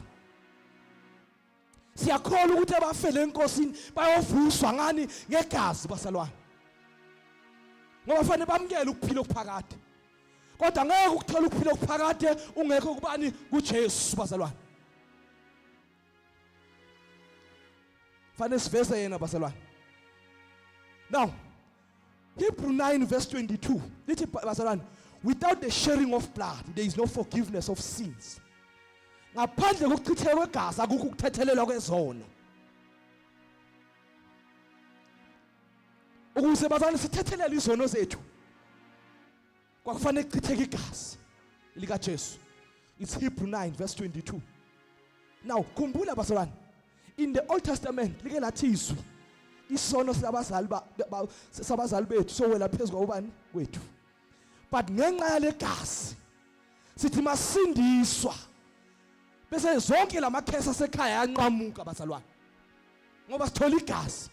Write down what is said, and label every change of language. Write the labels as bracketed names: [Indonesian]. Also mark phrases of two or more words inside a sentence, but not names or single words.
[Zulu] Siyakholwa ukuthi abafele enkosini bayovuswa ngani ngegazi bazalwane. Ngoba fanele bamkele ukuphila okuphakade. Kodwa ngeke ukuthola ukuphila okuphakade ungekho kubani kuJesu bazalwane. Fanele siveze yena bazalwane. [English] Now Hebrew 9 verse 22 [Zulu] lithi bazalwane [English] without the sharing of blood there is no forgiveness of sins. [Zulu] Ngaphandle kokuchitheka kwegazi akukho ukuthethelelwa kwezono. Ukuze bazalwane sithethelele izono zethu kwakufanele kuchitheke igazi lika Jesu. [English] It's Hebrew 9 verse 22. Now [Zulu] khumbula bazalwane [English] in the Old Testament like [Zulu] lathi izwi isono sabazali bethu sowela phezulu kwabani kwethu. But ngenxa yale gazi sithi masindiswa bese zonke lamakhesi asekhaya yanqamuka bazalwane. Ngoba sithola igazi.